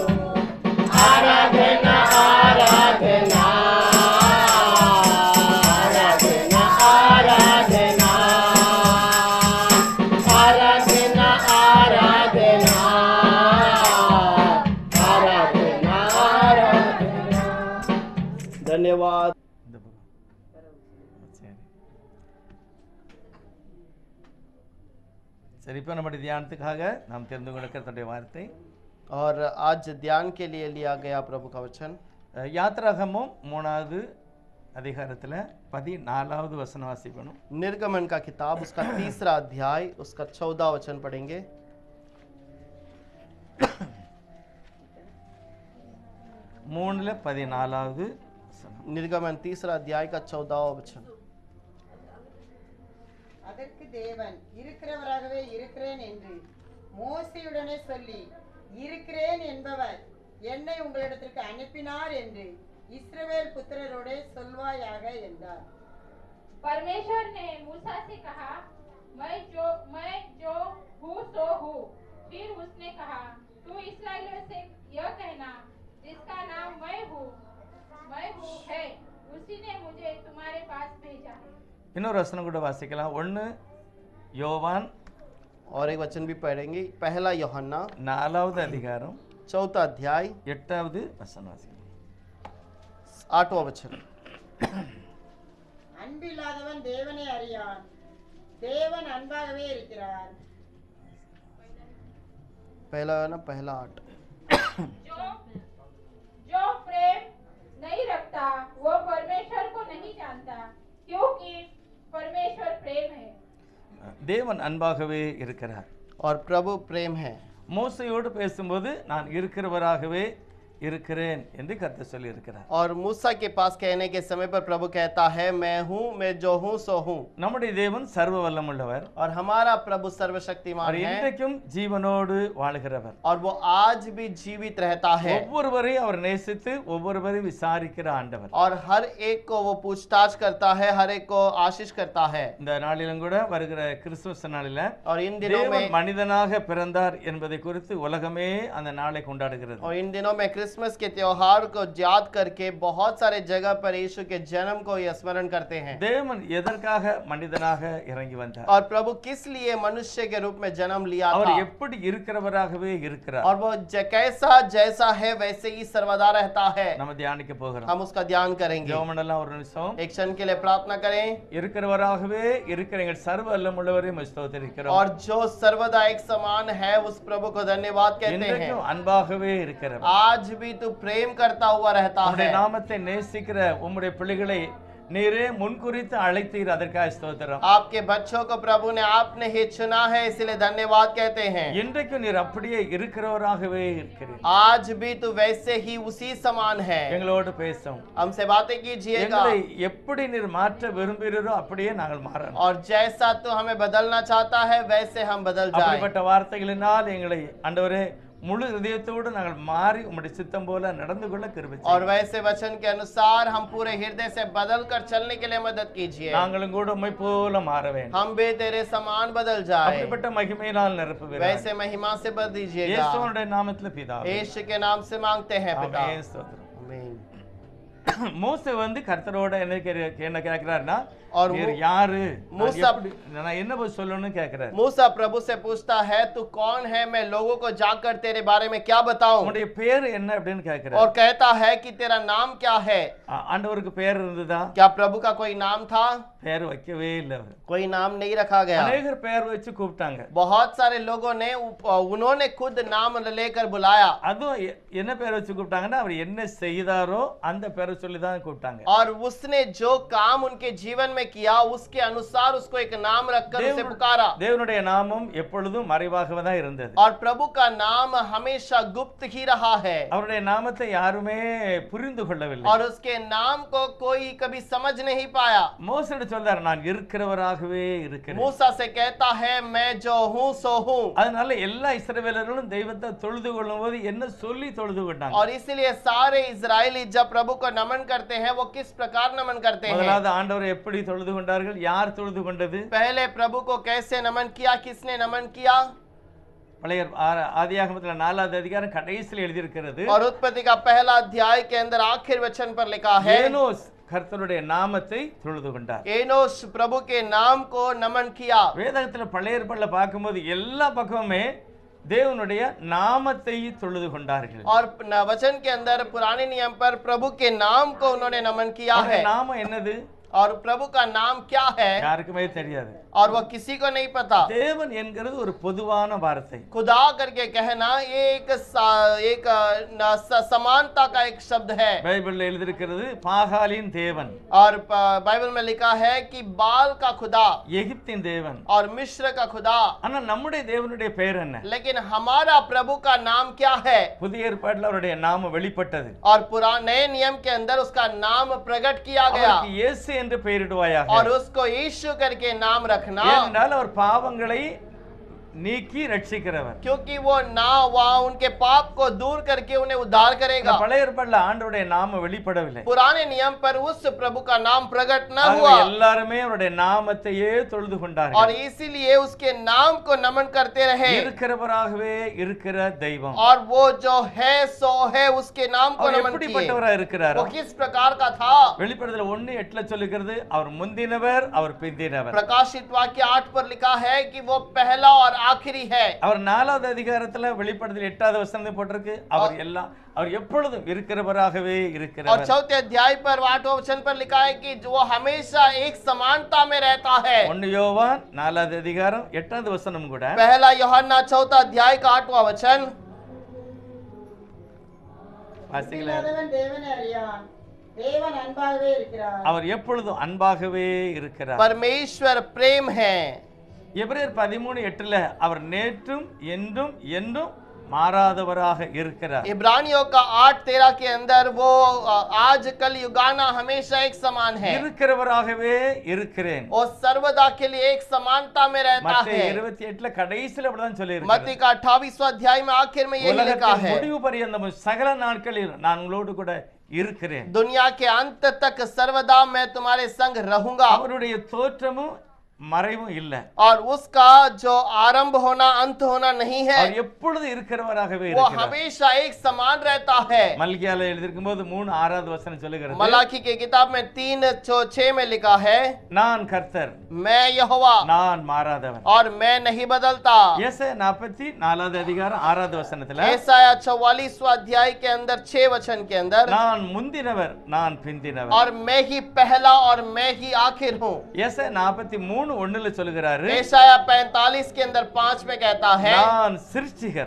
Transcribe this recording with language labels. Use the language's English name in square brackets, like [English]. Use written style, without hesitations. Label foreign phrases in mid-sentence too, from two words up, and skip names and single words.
[Hindi] आराधना, आराधना, आराधना, आराधना, आराधना, आराधना, आराधना, आराधना। धन्यवाद। [Tamil] சரி, இப்போ நம்முடைய தியானத்துக்காக நாம் தெரிந்து கொண்ட கர்த்தருடைய வார்த்தை [Hindi] और आज ध्यान के लिए लिया गया प्रभु का वचन [Tamil] யாத்திராகமம் 3வது அதிகாரத்தில் 14வது வசனம் வாசிக்கணும். [Hindi] निर्गमन का किताब उसका 3रा अध्याय उसका 14 वचन पढ़ेंगे। [Tamil] 3:14 வசனம். [Hindi] निर्गमन 3रा अध्याय का 14 वचन। [Tamil] அதற்கு தேவன் இருக்கிறவராகவே இருக்கிறேன் என்று மோசேயுடனே சொல்லி, இருக்கிறேன் என்பவர் என்னை உங்களிடத்திற்கு அனுப்பினார் என்று இஸ்ரவேல் புத்திரரோடே சொல்வாயாக என்றார்। [Hindi] परमेश्वर ने मूसा से कहा, मैं जो हूँ सो हूँ। फिर उसने कहा, तू इस्राएलियों से यह कहना, जिसका नाम मैं हूँ है, उसी ने मुझे तुम्हारे पास भेजा है। [Tamil] இன்னொரு வசனம் கூட வாசிக்கலாம். 1 யோவான் [Hindi] और एक वचन भी पढ़ेंगे। पहला यूहन्ना [Tamil] 4வது அதிகாரம் [Hindi] 4 अध्याय [Tamil] 8வது வசனம் வாசிக்கலாம். [Hindi] 8वां वचन। [Tamil] அன்பில்லாதவன் தேவனை அறியான், தேவன் அன்பாகவே இருக்கிறார்। [Hindi] पहला ना पहला 8। जो प्रेम नहीं रखता वो परमेश्वर को नहीं जानता, क्योंकि परमेश्वर प्रेम है। [Tamil] தேவன் அன்பாகவே இருக்கிறார். [Hindi] और प्रभु प्रेम है। [Tamil] மோசையோடு பேசும்போது நான் இருக்கிறவராகவே இருக்கிறேன் என்று கர்த்தர் சொல்லி இருக்கிறார். [Hindi] और मूसा के पास कहने के समय पर प्रभु कहता है, मैं हूँ, मैं जो हूँ सो हूँ। [Tamil] நம்முடைய தேவன் சர்வ வல்லமுள்ளவர். [Hindi] और हमारा प्रभु सर्वशक्तिमान [Tamil] அவர் [Hindi] है [Tamil] இன்றைக்கும் ஜீவனோடு வாழுகிறவர். [Hindi] और वो आज भी जीवित रहता है [Tamil] ஒவ்வொருவரையும் அவர் நேசித்து ஒவ்வொருவரையும் விசாரிக்கிற ஆண்டவர். [Hindi] और हर एक को वो पूछताछ करता है, हर एक को आशीष करता है। [Tamil] இந்த நாளிலும் கூட வருகிற கிறிஸ்துமஸ் நாளில [Hindi] और इन दिनों में [Tamil] தேவன் மனிதனாக பிறந்தார் என்பதை குறித்து உலகமே அந்த நாளை கொண்டாடுகிறது. [Hindi] और इन दिनों में क्रिसमस के त्योहार को याद करके बहुत सारे जगह पर यीशु के जन्म को ये स्मरण करते हैं। [Tamil] தேவன் எதற்காக மனிதனாக இறங்கி வந்தார்? [Hindi] और प्रभु किस लिए मनुष्य के रूप में जन्म लिया [Tamil] அவர் [Hindi] था? [Tamil] எப்படி இருக்கிறவராகவே இருக்கிறார். [Hindi] और वो कैसा जैसा है वैसे ही सर्वदा रहता है। [Tamil] நம்ம தியானிக்க போகிறோம். [Hindi] हम उसका ध्यान करेंगे। [Tamil] ஜெபமெல்லாம் ஒரு நிமிஷம். [Hindi] एक क्षण के लिए प्रार्थना करें। [Tamil] இருக்கிறவராகவே இருக்கிற எங்கள் சர்வ வல்லமுள்ளவரையும் ஸ்தோத்திரிக்கிறோம். [Hindi] और जो सर्वदा एक समान है उस प्रभु को धन्यवाद कहते हैं। [Tamil] இன்றைக்கும் அன்பாகவே இருக்கிறவர். [Hindi] आज भी तू प्रेम करता हुआ रहता है। [Tamil] உம்முடைய நாமத்தை நேசிக்கிற உம்முடைய பிள்ளைகளை நீரே முன்குறித்து அழைத்தீர், அதற்காக ஸ்தோத்திரம். [Hindi] आपके बच्चों को प्रभु ने आपने ही चुना है, इसलिए धन्यवाद कहते हैं। [Tamil] இன்றைக்கும் நீர் அப்படியே இருக்கிறவராகவே இருக்கிறீர். [Hindi] आज भी तू वैसे ही उसी समान है। [Tamil] எங்களோடு பேசும். [Hindi] हमसे बातें कीजिएगा। [Tamil] எங்களை எப்படி நீர் மாற்ற விரும்புகிறீரோ அப்படியே நாங்கள் மாறணும். [Hindi] और जैसा तू हमें बदलना चाहता है वैसे हम बदल जाएं। [Tamil] அப்படிப்பட்ட வார்த்தைகளினால் எங்களை ஆண்டவரே முழு இதயத்தோடு நாங்கள் மாறி உம்முடைய சித்தம் போல நடந்து கொள்ள கிருபை செய்யும். [Hindi] और वैसे वचन के अनुसार हम पूरे हृदय से बदल कर चलने के लिए मदद कीजिए। [Tamil] நாங்களும் கூட உம்மை போல மாற வேண்டும். [Hindi] हम भी तेरे समान बदल जाए, [Tamil] அப்படிப்பட்ட மகிமையினால் நிரப்புவீராக. [Hindi] वैसे महिमा से भर दीजिएगा। [Tamil] இயேசுவினுடைய நாமத்தில் பிதாவே. [Hindi] यीशु के नाम से मांगते हैं पिता, [Tamil] ஆமென். ஸ்தோத்திரம். [Hindi] आमीन। [Tamil] மோசே வந்து கர்த்தரோட என்ன கேட்கிறாருன்னா, [Hindi] और [Tamil] நீர் [Hindi] वो- [Tamil] யாரு, மூசா- நான் என்ன பதில் சொல்லணும்னு கேட்கிறாரு. [Hindi] मूसा प्रभु से पूछता है, तू कौन है, मैं लोगों को जाकर तेरे बारे में क्या बताऊं? [Tamil] உன்னுடைய பேர் என்ன அப்படின்னு கேட்கிறாரு. [Hindi] और कहता है कि तेरा नाम क्या है? [Tamil] ஆண்டவருக்கு பேர் இருந்ததா? [Hindi] क्या प्रभु का कोई नाम था? [Tamil] பேர் வைக்கவே இல்லை அவர். [Hindi] कोई नाम नहीं रखा गया। [Tamil] அநேகர் பேர் வச்சு கூப்பிட்டாங்க. [Hindi] बहुत सारे लोगों ने उन्होंने खुद नाम लेकर बुलाया, [Tamil] அதுவும் என்ன பேர் வச்சு கூப்பிட்டாங்கன்னா, அவர் என்ன செய்தாரோ அந்த பேரை சொல்லி தான் கூப்பிட்டாங்க. [Hindi] और उसने जो काम उनके जीवन में किया उसके अनुसार उसको एक नाम रखकर उसे पुकारा। [Tamil] தேவனுடைய நாமம் எப்பொழுதும் மறைவாகவே தான் இருந்தது. [Hindi] और प्रभु का नाम हमेशा गुप्त ही रहा है, [Tamil] அவருடைய நாமத்தை யாருமே புரிந்து கொள்ளவில்லை. [Hindi] और उसके नाम को कोई कभी समझ नहीं पाया। [Tamil] மோசே சொல்றார், நான் இருக்கிறவராகவே இருக்கிறேன். [Hindi] मूसा से कहता है, मैं जो हूँ सो हूँ। [Tamil] அதனால எல்லா இஸ்ரவேலர்களும் தெய்வத்தை தொழுது கொள்ளும்போது என்ன சொல்லி தொழுது கொண்டாங்க? [Hindi] और इसलिए सारे इजरायली जब प्रभु को नमन करते हैं, वो किस प्रकार नमन करते हैं? [Tamil] முதலாவது ஆண்டவரை எப்படி தொழுது கொண்டார்கள்? யார் தொழுது கொண்டது? [Hindi] पहले प्रभु को कैसे नमन किया, किसने नमन किया? [Tamil] பழைய ஆதியாகமத்துல 4வது அதிகாரம் கடைசியில் எழுதியிருக்கிறது. [Hindi] और उत्पत्ति का पहला अध्याय के अंदर आखिर वचन पर लिखा है, [Tamil] ஏனோஸ் கர்த்தருடைய நாமத்தை தொழுது கொண்டார். [Hindi] एनोश प्रभु के नाम को नमन किया। [Tamil] வேதத்துல பழைய ஏற்பாடுல பார்க்கும்போது எல்லா பக்கமுமே தேவனுடைய நாமத்தை தொழுது கொண்டார்கள். [Hindi] और वचन के अंदर पुराने नियम पर प्रभु के नाम को उन्होंने नमन किया है। [Tamil] நாமம் என்னது? [Hindi] और प्रभु का नाम क्या है? [Tamil] யாருக்குமே தெரியாது. [Hindi] और वो किसी को नहीं पता। [Tamil] தேவன் என்கிறது ஒரு பொதுவான வார்த்தை. [Hindi] खुदा करके कहना ये एक समानता का एक शब्द है। [Tamil] பைபிள்ல எழுதியிருக்கிறது பாகாலின் தேவன், [Hindi] और बाइबल में लिखा है कि बाल का खुदा [Tamil] எகிப்தின் தேவன். [Hindi] और मिस्र का खुदा। [Tamil] ஆனா நம்முடைய தேவனுடைய பெயர் என்ன? [Hindi] लेकिन हमारा प्रभु का नाम क्या है? [Tamil] புதிய ஏற்பாட்டில் அவருடைய நாமம் வெளிப்பட்டது. [Hindi] और पुराने नियम के अंदर उसका नाम प्रकट किया गया। [Tamil] அவருக்கு இயேசு என்று பெயரிடுவாயாக. [Hindi] और उसको यीशु करके नाम रखना, [Tamil] ஏனென்றால் அவர் பாவங்களை நீக்கி ரட்சிக்கிறவர். [Hindi] क्योंकि वो ना वहाँ उनके पाप को दूर करके उन्हें उद्धार करेगा। [Tamil] பழைய ஏற்பாட்டில் ஆண்டவருடைய நாமம் வெளிப்படவில்லை. [Hindi] पुराने नियम पर उस प्रभु का नाम प्रकट न [Tamil] ஆகவே [Hindi] हुआ, [Tamil] எல்லாருமே அவருடைய நாமத்தையே தொழுது [Hindi] और [Tamil] கொண்டார்கள். [Hindi] इसीलिए उसके नाम को नमन करते रहे। [Tamil] இருக்கிறவராகவே இருக்கிற தெய்வம். [Hindi] और वो जो है सो है, उसके नाम को [Tamil] அவர் [Hindi] नमन किए। [Tamil] எப்படிப்பட்டவரா இருக்கிறார்? [Hindi] वो किस प्रकार का था? [Tamil] வெளிப்படுதல் 1:8 சொல்லுகிறது, அவர் முந்தினவர், அவர் பிந்தினவர். [Hindi] प्रकाशित वाक्य 8 पर लिखा है कि वो पहला और आखिरी है। [Tamil] அவர் 4வது அதிகாரத்துல வெளிப்படுதல் 8வது வசனம் போட்டிருக்கு, அவர் எப்பொழுதும் இருக்கிறவராகவே [Hindi] और [Tamil] இருக்கிறவர். [Hindi] चौथे अध्याय पर 8वें वचन पर लिखा है कि वो हमेशा एक समानता में रहता है। [Tamil] 1 யோவான் 4வது அதிகாரம் 8வது வசனம் கூட [Hindi] पहला यूहन्ना 4 अध्याय का 8वां वचन, [Tamil] வாசிங்களேன். இல்லாதவன் தேவனை அறியான், தேவன் அன்பாகவே இருக்கிறார். அவர் எப்பொழுதும் அன்பாகவே இருக்கிறார். [Hindi] परमेश्वर प्रेम है। [Tamil] எபிரேயர் 13:8 அவர் நேற்றும் என்றும் என்றும் மாறாதவராக இருக்கிறார். [Hindi] इब्रानियों का 8:13 के अंदर वो आज कल युगाना हमेशा एक समान है। [Tamil] இருக்கிறவராகவே இருக்கிறேன். [Hindi] और सर्वदा के लिए एक समानता में रहता [Tamil] மத்தேயு [Hindi] है। [Tamil] 28 கடைசில அப்படிதான் சொல்லி [Hindi] मत्ती का 28वां अध्याय में आखिर में यही लिखा [Tamil] உலகத்தின் [Hindi] है, [Tamil] முடிவு பரியந்தம் சகல நாட்களில் நான் உங்களோடு கூட இருக்கிறேன். [Hindi] दुनिया के अंत तक सर्वदा मैं तुम्हारे संग रहूंगा। [Tamil] அவருடைய தோற்றமும் மறைவும் இல்ல. [Hindi] और उसका जो आरंभ होना अंत होना नहीं है, [Tamil] அவர் எப்பொழுது இருக்கிறவராகவே [Hindi] वो [Tamil] இருக்கிறார். [Hindi] हमेशा एक समान रहता है। [Tamil] மல்கியால எழுதியிருக்கும் போது 3:6 வசனம் சொல்லுகிறது, [Hindi] मलाकी के किताब में 3:6 में लिखा है, [Tamil] நான் கர்த்தர், [Hindi] मैं यहोवा [Tamil] நான் மாறாதவன். [Hindi] और मैं नहीं बदलता। [Tamil] ஏசாயா 44வது அதிகாரம் 6வது வசனத்துல, [Hindi] एसाया 44वां अध्याय के अंदर 6 वचन के अंदर, [Tamil] நான் முந்தினவர், நான் பிந்தினவர். [Hindi] और मैं ही पहला और मैं ही आखिर हूँ। [Tamil] ஏசாயா 43:1 சொல்லுகிறாரு, [Hindi] एसाया 45 के अंदर 5 में कहता है, [Tamil] நான் சிருஷ்டிகர்,